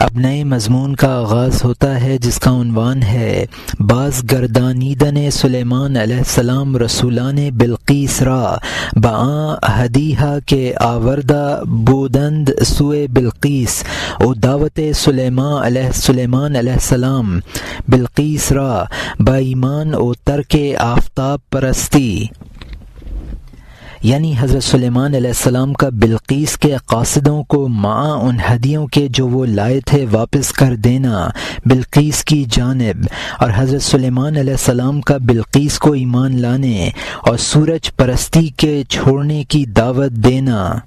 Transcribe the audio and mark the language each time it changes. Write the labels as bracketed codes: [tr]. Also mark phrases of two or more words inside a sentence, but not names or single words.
[ur] اب نئے مضمون کا آغاز ہوتا ہے جس کا عنوان ہے [fa] باز گردانیدن سلیمان [ar] علیہ السلام [fa] رسولان بلقیس را بعاں ہدیہ کے آوردہ بودند سوئے بلقیس او دعوت سلیمان [ar] علیہ السلام [fa] بلقیس را با ایمان او ترک آفتاب پرستی، [ur] یعنی حضرت سلیمان [ar] علیہ السلام [ur] کا بلقیس کے قاصدوں کو مع ان ہدیوں کے جو وہ لائے تھے واپس کر دینا بلقیس کی جانب، اور حضرت سلیمان [ar] علیہ السلام [ur] کا بلقیس کو ایمان لانے اور سورج پرستی کے چھوڑنے کی دعوت دینا۔